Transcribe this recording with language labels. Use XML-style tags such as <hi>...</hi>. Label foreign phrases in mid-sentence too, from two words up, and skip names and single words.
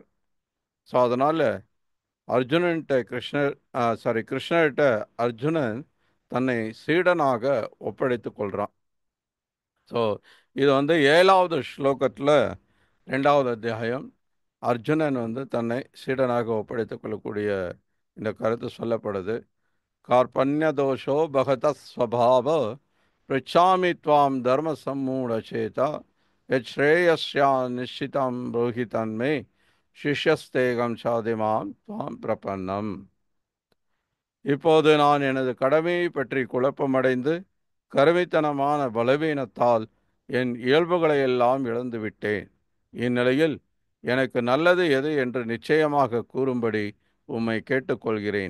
<ta>ஸோ அதனால் அர்ஜுனன்கிட்ட கிருஷ்ணர்கிட்ட அர்ஜுனன் தன்னை சீடனாக ஒப்படைத்து கொள்கிறான். ஸோ இது வந்து 7வது ஸ்லோகத்தில் 2வது அத்தியாயம் அர்ஜுனன் வந்து தன்னை சீடனாக ஒப்படைத்துக் கொள்ளக்கூடிய இந்த கருத்து சொல்லப்படுது.</ta> <sa>कार्पण्यदोषो भगतः स्वभाव पृच्छामि त्वां धर्मसम्मूढचेता यच्छ्रेयस्या निश्चितं ब्रूहि तन्मे शिष्यस्तेகம் शाधि मां त्वां प्रपन्नम्.</sa> <ta>இப்போது நான் எனது கடமையை பற்றி குழப்பமடைந்து கருமைத்தனமான பலவீனத்தால் என் இயல்புகளை எல்லாம் இழந்துவிட்டேன். இந்நிலையில் எனக்கு நல்லது எது என்று நிச்சயமாக கூறும்படி உம்மை கேட்டுக்கொள்கிறேன்.</ta>